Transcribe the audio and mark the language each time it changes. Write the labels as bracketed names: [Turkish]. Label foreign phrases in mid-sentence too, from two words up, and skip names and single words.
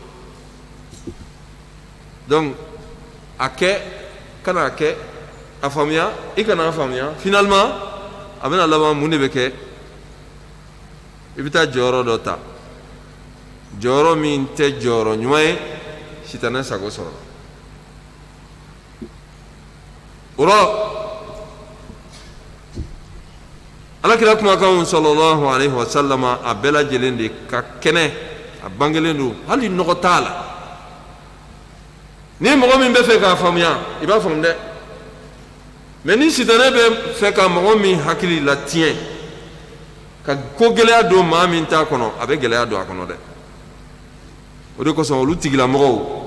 [Bambara] donc a kɛ kana a kɛ a faamuya i kana a faamuya finalement a bɛna laban mun de bɛ kɛ i bɛ taa jɔyɔrɔ dɔ ta jɔyɔrɔ min tɛ jɔyɔrɔ ɲuman ye sitanɛ sago sɔrɔ o rɔ alakira kumakanw [Arabic] صلى الله عليه وسلم [Bambara] a bɛɛ lajɛlen de ka kɛnɛ a bangelen don hali nɔgɔ t'a la ni mɔgɔ min bɛ fɛ k'a faamuya i b'a faamu dɛ mais ni sitanɛ bɛ fɛ ka mɔgɔ min hakili la tiɲɛ ka ko gɛlɛya don maa min t'a kɔnɔ a bɛ gɛlɛya don a kɔnɔ dɛ o de kosɔn olu tigilamɔgɔw